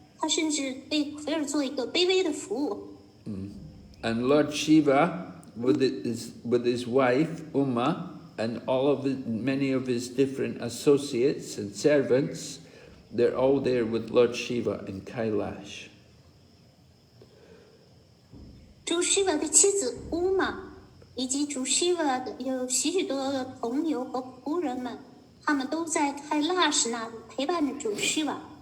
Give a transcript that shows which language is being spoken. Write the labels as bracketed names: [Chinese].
[Chinese] 他甚至为库维尔做一个卑微的服务。 [English] And Lord Shiva, with his wife Uma, and many of his different associates and servants, they're all there with Lord Shiva in Kailash. [Chinese] 主 Shiva 的妻子 Uma 以及主 Shiva 的有许许多多的朋友和仆人们，他们都在开拉什那里陪伴着主 Shiva。